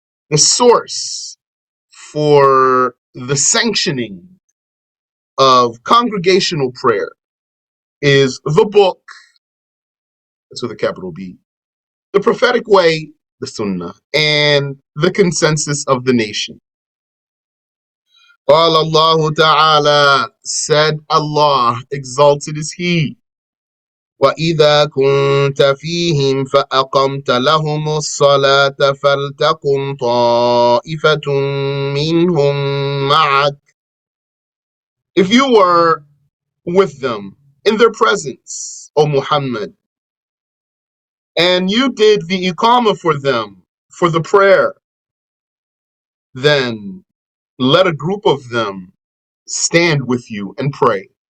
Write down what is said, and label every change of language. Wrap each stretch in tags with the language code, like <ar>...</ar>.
<en>The source for the sanctioning of congregational prayer is the book, that's with a capital B, the prophetic way, the sunnah, and the consensus of the nation.</en> <ar>قال الله تعالى,</ar> <en>said Allah, exalted is He,</en> <ar>وَإِذَا كُنْتَ فِيهِمْ فَأَقَمْتَ لَهُمُ الصَّلَاةَ فَلْتَقُمْ طَائِفَةٌ مِّنْهُمْ مَعَكَ.</ar> <en>If you were with them in their presence, O Muhammad, and you did the iqamah for them, for the prayer, then let a group of them stand with you and pray.</en>